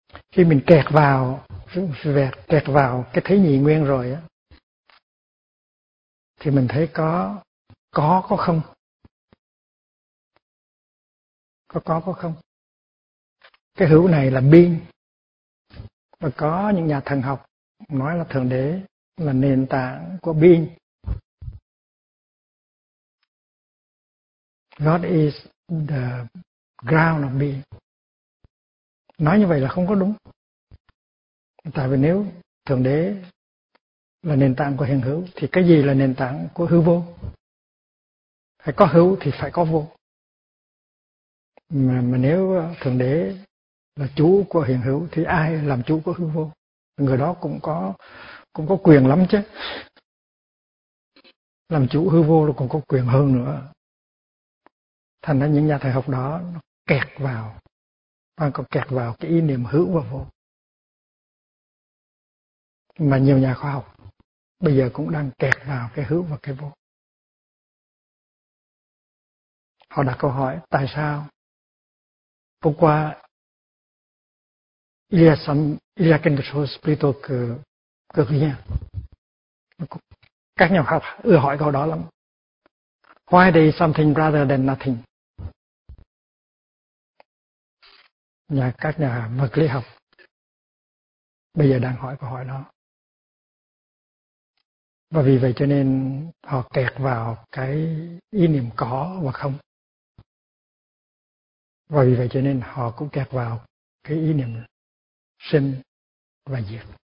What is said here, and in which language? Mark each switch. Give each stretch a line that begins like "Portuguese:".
Vietnamese: Khi mình kẹt vào cái thấy nhị nguyên rồi á, thì mình thấy có không, có không. Cái hữu này là biên, và có những nhà thần học nói là thượng đế là nền tảng của being.
English: God is the ground of being.
Vietnamese: Nói như vậy là không có đúng. Tại vì nếu thượng đế là nền tảng của hiện hữu thì cái gì là nền tảng của hư vô? Phải có hữu thì phải có vô. Mà nếu thượng đế là chủ của hiện hữu thì ai làm chủ của hư vô? Người đó cũng có quyền lắm chứ. Làm chủ hư vô là còn có quyền hơn nữa. Thành ra những nhà thầy học đó nó kẹt vào, và còn kẹt vào cái ý niệm hữu và vô. Mà nhiều nhà khoa học bây giờ cũng đang kẹt vào cái hữu và cái vô. Họ đặt câu hỏi tại sao hôm qua
French: il y a quelque chose plutôt que rien.
Vietnamese: Các nhà khoa học ưa hỏi câu đó lắm.
English: Why do something rather than nothing?
Vietnamese: Nhà các nhà vật lý học bây giờ đang hỏi câu hỏi đó. Và vì vậy cho nên họ kẹt vào cái ý niệm có và không. Và vì vậy cho nên họ cũng kẹt vào cái ý niệm sinh và diệt.